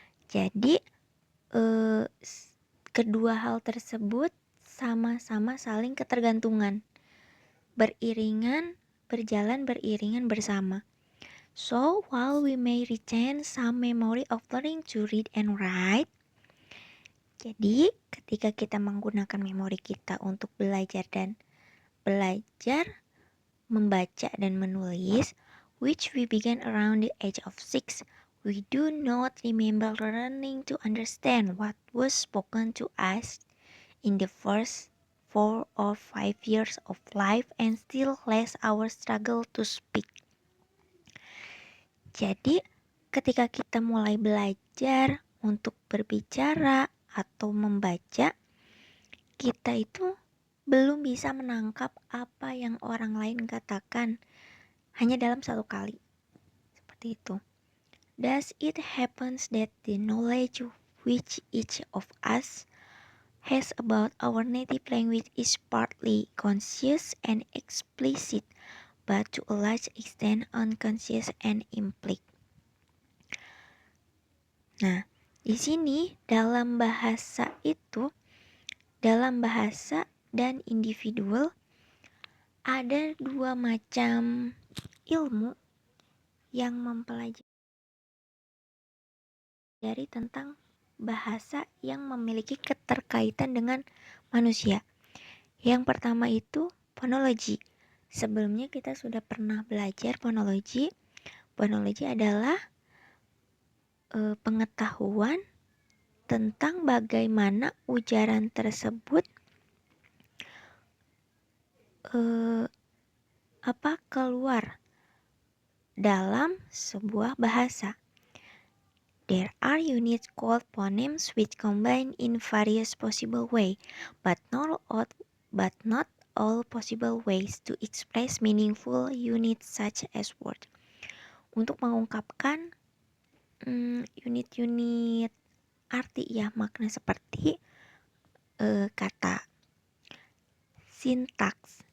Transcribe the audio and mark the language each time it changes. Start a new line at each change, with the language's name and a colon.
Indonesian: Jadi kedua hal tersebut sama-sama saling ketergantungan, berjalan beriringan bersama.
English: So, while we may retain some memory of learning to read and write,
Indonesian: jadi ketika kita menggunakan memori kita untuk belajar membaca dan menulis,
English: which we began around the age of 6, we do not remember learning to understand what was spoken to us in the first 4 or 5 years of life, and still less our struggle to speak.
Indonesian: Jadi, ketika kita mulai belajar untuk berbicara atau membaca, kita itu belum bisa menangkap apa yang orang lain katakan hanya dalam satu kali. Seperti itu.
English: Thus it happens that the knowledge which each of us has about our native language is partly conscious and explicit, but to a large extent unconscious and implied.
Indonesian: Nah, di sini dalam bahasa dan individual ada dua macam ilmu yang mempelajari tentang bahasa yang memiliki keterkaitan dengan manusia. Yang pertama itu fonologi. Sebelumnya kita sudah pernah belajar fonologi. Fonologi adalah pengetahuan tentang bagaimana ujaran tersebut keluar dalam sebuah bahasa.
English: There are units called phonemes which combine in various possible ways, but not all possible ways to express meaningful units such as words.
Indonesian: Untuk mengungkapkan unit-unit arti makna seperti kata. Sintaks.